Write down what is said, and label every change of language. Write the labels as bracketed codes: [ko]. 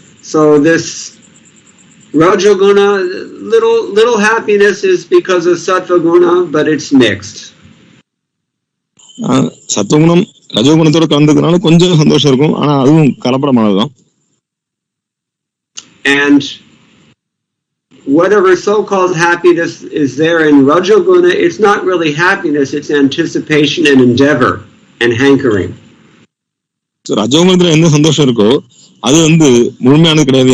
[en] So this rajoguna, little happiness is because of sattva guna, but it's mixed. [ta] சத்துவகுணம் ரஜோகுணத்தோட கலந்ததுனால கொஞ்சம் சந்தோஷம் இருக்கும், ஆனா அதுவும் கலப்படமானதுதான். [en] And whatever so-called happiness is there in rajoguna, it's not really happiness, it's anticipation and endeavor and hankering. [ta] ரஜோகுணத்துல எந்த சந்தோஷம் இருக்கோ அது வந்து முழுமையானது கிடையாது.